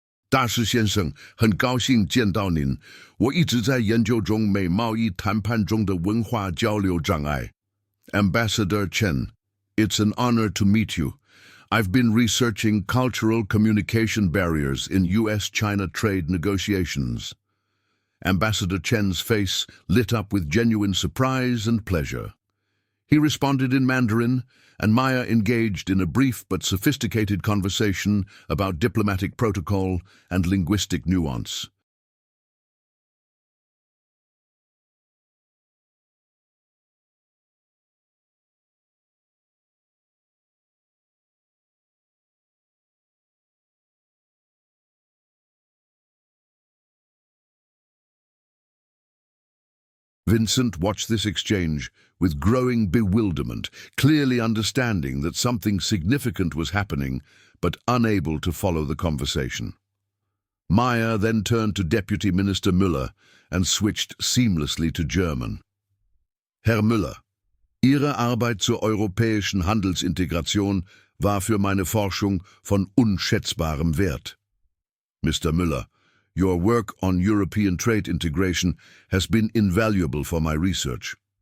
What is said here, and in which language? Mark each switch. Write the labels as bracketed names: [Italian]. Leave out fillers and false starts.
[Chinese] "大师先生，很高兴见到您。我一直在研究中美贸易谈判中的文化交流障碍." [English] Ambassador Chen, "It's an honor to meet you. I've been researching cultural communication barriers in U.S.-China trade negotiations." Ambassador Chen's face lit up with genuine surprise and pleasure. He responded in Mandarin, and Maya engaged in a brief but sophisticated conversation about diplomatic protocol and linguistic nuance. Vincent watched this exchange with growing bewilderment, clearly understanding that something significant was happening, but unable to follow the conversation. Maya then turned to Deputy Minister Müller and switched seamlessly to German. [German] "Herr Müller, Ihre Arbeit zur europäischen Handelsintegration war für meine Forschung von unschätzbarem Wert." [English] "Mr. Müller, your work on European trade integration has been invaluable for my research."